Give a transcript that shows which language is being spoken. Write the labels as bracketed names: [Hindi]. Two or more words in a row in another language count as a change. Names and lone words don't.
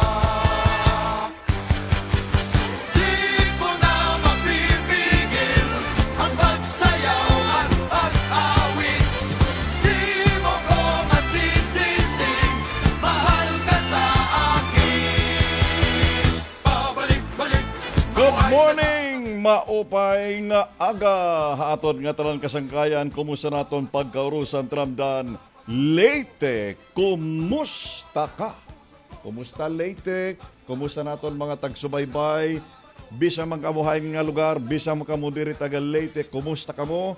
[Filipino] Di ko na mapipigil ang pagsayaw at pag-awit. Di mo ko masisising, mahal ka sa akin. Pabalik-balik. [English] Good morning, [Waray] maupay nga aga. Hatod nga tanan kasangkayan, kumusta naton pagkaurusan tramdan. Leyte, kumusta ka? Kumusta Leyte? Kumusta naton mga tagsubaybay? Bisa magkamuhay nga lugar, bisa makamudiri taga Leyte, kumusta ka mo?